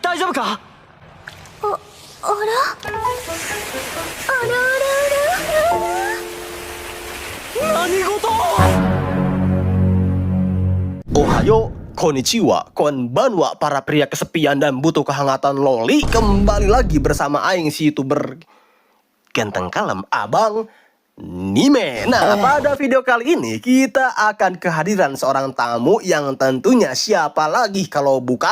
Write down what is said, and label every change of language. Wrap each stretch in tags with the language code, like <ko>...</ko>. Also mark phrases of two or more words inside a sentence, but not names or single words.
<ja>のか。あらあらあら何事。おはよう、こんにちは、こんばんは</ja> <id>para pria kesepian dan butuh kehangatan loli. Kembali lagi bersama aing si YouTuber ganteng kalem Abang Nime. Nah, pada video kali ini kita akan kehadiran seorang tamu yang tentunya siapa lagi kalau bukan</id>